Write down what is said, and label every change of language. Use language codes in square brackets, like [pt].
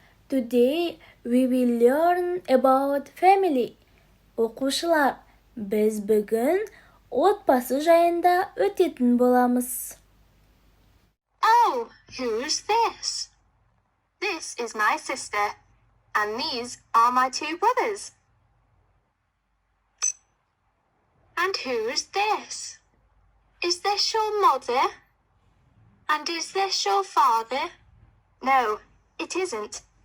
[en] Today we will learn about family. [kk] Оқушылар, біз бүгін отбасы жайында өтетін боламыз. [en] Oh, who's this? This is my sister, and these are my two brothers. And who's this? Is this your mother? And is this your father? No, it isn't.